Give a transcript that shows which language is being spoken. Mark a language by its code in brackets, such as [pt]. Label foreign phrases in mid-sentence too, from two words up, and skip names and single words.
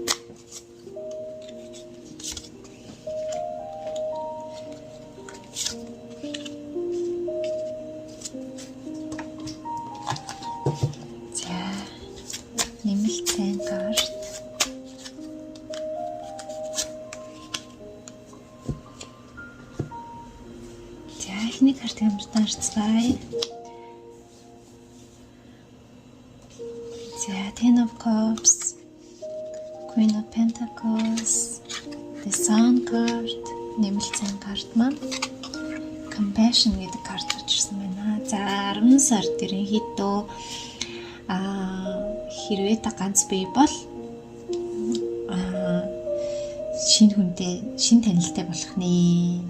[mn] За нэмэлт сайн карт. Эхний картыг хамтдаа харцгаая. За Ten of Cups, Queen of Pentacles, The Sun card, нэмэлт сайн карт маань Compassion гэдэг карт гарч ирсэн байна. За 10 сард ерөнхийдөө хэрвээ та ганц бий бол шинэ хүнтэй, шинэ танилтай болох нэ.